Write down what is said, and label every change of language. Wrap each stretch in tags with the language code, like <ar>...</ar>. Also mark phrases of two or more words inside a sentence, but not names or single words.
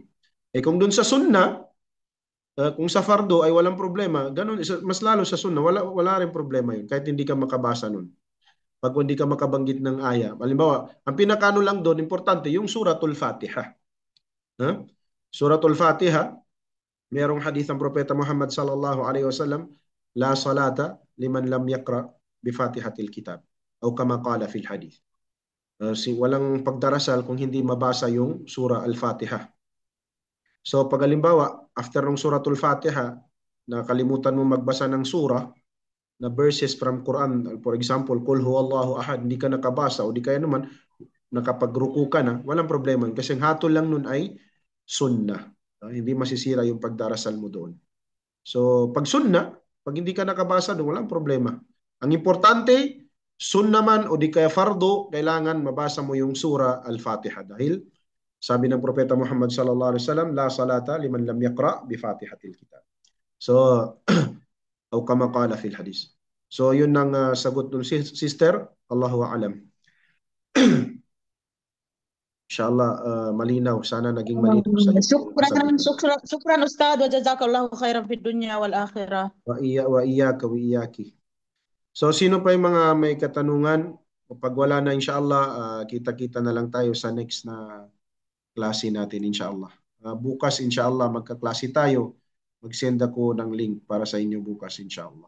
<tl>Kung dun sa sunnah, kung sa fardo ay walang problema, ganun, mas lalo sa sunnah, wala rin problema yun, kahit hindi ka makabasa nun. Pag hindi ka makabanggit ng aya. Halimbawa, ang pinakano lang doon, importante, yung Suratul Fatiha. Suratul Fatiha, mayroong hadith ng Propeta Muhammad</tl> <ar>صلى الله عليه وسلم, لا صلاة لمن لم يقرأ بفاتحة الكتاب. أو كما قال في الحديث.</ar> <tl>Walang pagdarasal kung hindi mabasa yung Surah Al-Fatiha. So pag halimbawa, after ng Suratul Fatiha, nakalimutan mo magbasa ng surah na</tl> <en>verses from Quran, for example,</en> <ar>قل هو الله أحد,</ar> <tl>hindi ka nakabasa o di kaya naman nakapagruku ka na, walang problema. Kasi ang hatol lang nun ay sunnah. Hindi masisira yung pagdarasal mo doon. So pag sunnah, pag hindi ka nakabasa doon, walang problema. Ang importante, sunnah man o di kaya fardo, kailangan mabasa mo yung surah Al-Fatiha. Dahil sabi ng Propeta Muhammad</tl> <ar>صلى الله عليه وسلم, لا صلاة لمن لم يقرأ بفاتحة الكتاب. So, أو كما قال في الحديث.</ar> <tl>So, yun ang sagot ng sister.</tl> <ar>الله أعلم. إن شاء الله,</ar> <tl>malinaw. Sana naging malinaw sa iyo.</tl> <ar>شكرا أستاذ وجزاك الله خيرا في الدنيا والآخرة. وإياك وإياكِ.</ar> <tl>So, sino pa yung mga may katanungan? Pag wala na, inshallah, kita-kita na lang tayo sa next na klase natin, inshallah. Bukas, inshallah, magkaklase tayo. Mag-send ako ng link para sa inyo bukas, inshallah.</tl>